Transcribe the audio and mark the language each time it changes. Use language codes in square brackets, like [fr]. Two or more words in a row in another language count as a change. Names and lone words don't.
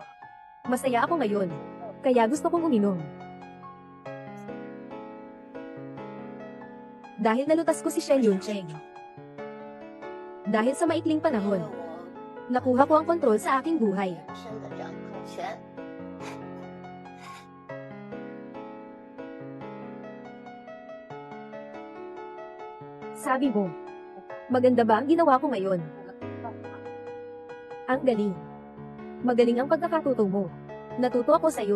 [tl] Masaya ako ngayon. Kaya gusto kong uminom. Dahil nalutas ko si Shen Yuncheng. Dahil sa maikling panahon, nakuha ko ang kontrol sa aking buhay. [zh] 人生的掌控权。 [tl] Sabi mo, maganda ba ang ginawa ko ngayon? Ang galing. Magaling ang pagkakatuto mo. Natuto ako sa'yo.